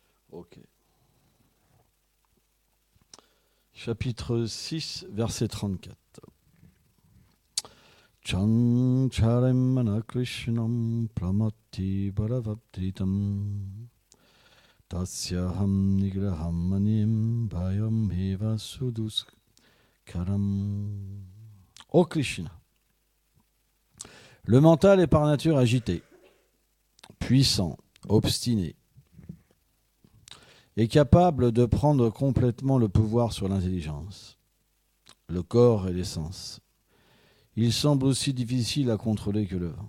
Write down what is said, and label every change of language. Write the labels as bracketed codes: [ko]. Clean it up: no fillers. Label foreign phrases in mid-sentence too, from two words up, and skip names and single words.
[fr] Ok. Chapitre 6, verset 34. [sa] Chancharamana Krishnam Pramati Baravaptritam Tasyaham Nigraham Manim Bhayam Heva Suduskaram. [fr] Ô Krishna, le mental est par nature agité, puissant, obstiné, et capable de prendre complètement le pouvoir sur l'intelligence, le corps et les sens. Il semble aussi difficile à contrôler que le vent.